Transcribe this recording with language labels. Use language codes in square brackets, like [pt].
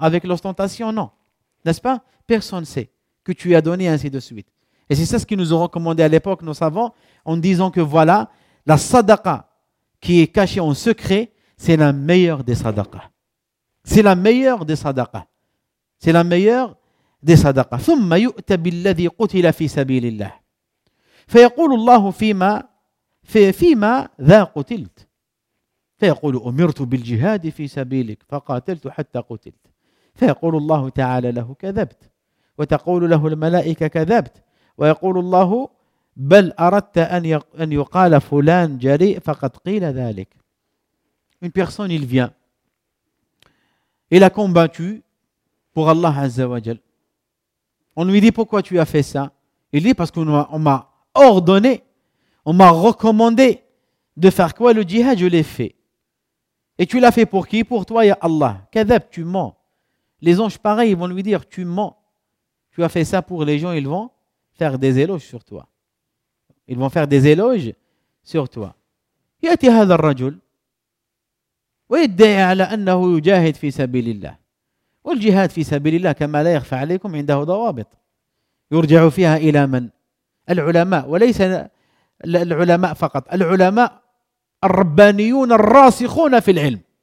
[fr] Avec l'ostentation, non. N'est-ce pas? Personne ne sait que tu as donné ainsi de suite. Et c'est ça ce qu'ils nous ont recommandé à l'époque, nos savants, en disant que voilà, la sadaqa qui est cachée en secret, c'est la meilleure des sadaqas. C'est la meilleure des sadaqas. C'est la meilleure des sadaqas. [ar] ثُمَّ يُؤْتَ بِالَّذِي قُتِلَ فِي سَبِيلِ اللَّهِ فَيَقُولُ اللَّهُ فِيمَا ذَا قُتِلْتَ فيقول أمرت بالجهاد في سبيلك فقاتلت حتى قتلت فيقول الله تعالى له كذبت وتقول له الملائكة كذبت، ويقول الله بل أردت أن يقال فلان جريء فقد قيل ذلك. [fr] Une personne, il vient. Il a combattu pour Allah Azza wa Jal. On lui dit pourquoi tu as fait ça. Il dit parce qu'on m'a ordonné, on m'a recommandé de faire quoi? Le djihad, je l'ai fait. Et tu l'as fait pour qui? Pour toi, ya Allah. Kadhab, tu mens. Les anges, pareil, ils vont lui dire tu mens. Tu as fait ça pour les gens, ils vont faire des éloges sur toi. Ils vont faire des éloges sur toi. [ar] Yati hadha ar-rajul. ويدعي على أنه يجاهد في سبيل الله والجهاد في سبيل الله كما لا يخفى عليكم عنده ضوابط يرجع فيها إلى من؟ العلماء، وليس العلماء فقط، العلماء الربانيون الراسخون في العلم.